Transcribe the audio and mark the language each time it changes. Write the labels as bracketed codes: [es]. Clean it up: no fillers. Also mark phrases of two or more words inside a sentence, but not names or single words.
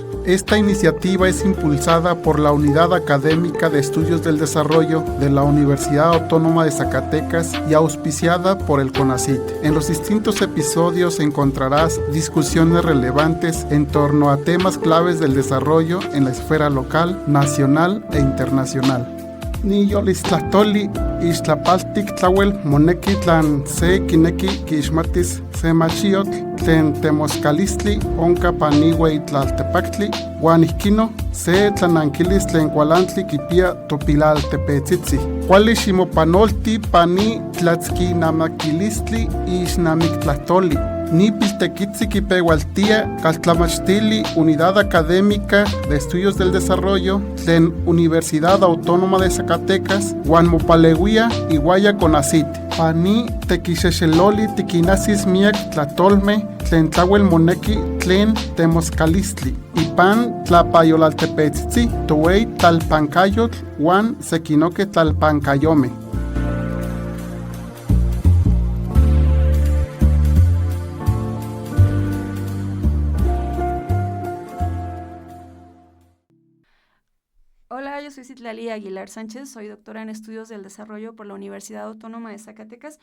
[es] Esta iniciativa es impulsada por la Unidad Académica de Estudios del Desarrollo de la Universidad Autónoma de Zacatecas y auspiciada por el CONACYT. En los distintos episodios encontrarás discusiones relevantes en torno a temas claves del desarrollo en la esfera local, nacional e internacional. [nah] Ni yolistlatoli ixtlapaltik tlawel moneki tlan se kineki kixmatis se machiotl tlen temoskalistli onka paniuei tlaltepactli uan ihkino se tlanankilis tlen kualantli kipia topilaltepetzitzi. Kuali ximopanolti pani tlatzkinamaquilistli ixnamiktlahtoli. Ni piltequitzi kipeualtia caltlamachtili Unidad Académica de Estudios del Desarrollo tlen Universidad Autónoma de Zacatecas uan mopaleuia iguaya CONACYT. Pani tequixexeloli tiquinasis miak tlatolme tlen tlauel moneki tlen temoskalistli. Ipan tlapayolaltepetzitzi towei tlalpancayotl uan sekinoke tlalpancayome. [es] Hola, yo soy Citlali Aguilar Sánchez, soy doctora en Estudios del Desarrollo por la Universidad Autónoma de Zacatecas.